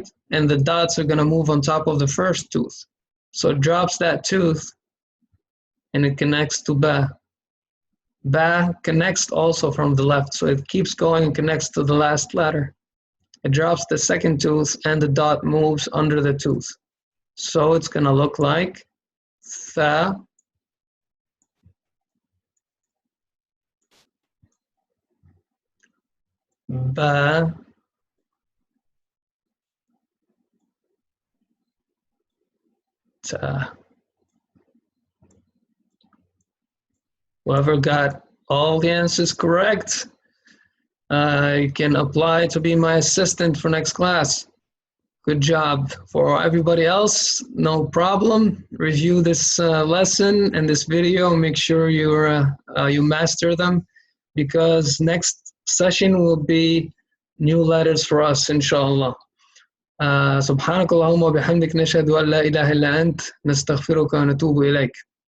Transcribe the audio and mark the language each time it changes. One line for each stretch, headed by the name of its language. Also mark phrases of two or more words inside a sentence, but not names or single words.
English: And the dots are going to move on top of the first tooth. So it drops that tooth and it connects to ba. Ba connects also from the left, so it keeps going and connects to the last letter. It drops the second tooth and the dot moves under the tooth. So it's going to look like
Arabic: ثا، با، تا.
English: Whoever got all the answers correct, you can apply to be my assistant for next class. Good job. For everybody else, no problem. Review this lesson and this video. Make sure you master them, because next session will be new letters for us, inshallah.
Arabic: سبحانك اللهم وبحمدك نشهد أن لا إله إلا أنت نستغفرك ونتوب إليك.